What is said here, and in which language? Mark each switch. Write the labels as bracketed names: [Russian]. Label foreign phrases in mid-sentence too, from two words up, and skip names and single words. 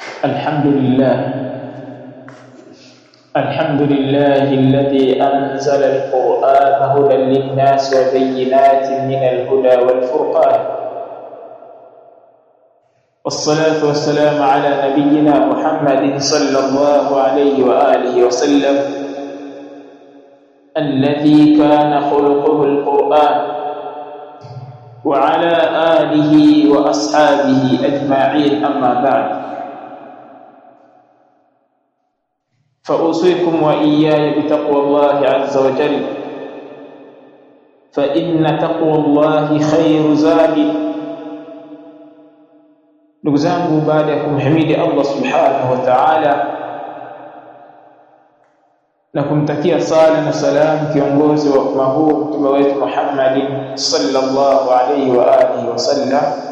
[Arabic] الحمد لله الذي أنزل القرآن هدى للناس وبينات من الهدى والفرقان، والصلاة والسلام على نبينا محمد صلى الله عليه وآله وسلم الذي كان خلقه القرآن، وعلى آله وأصحابه أجمعين. أما بعد، فأوصيكم وإياي بتقوى الله عز وجل، فإن تقوى الله خير زاد. [Swahili] Ndugu zangu, baada ya kumhimidi Allah [Arabic] سبحانه وتعالى [Swahili] na kumtakia sala na salam kiongozi wa umma huu mtume wetu Muhammad [Arabic] صلى الله عليه وآله وسلم,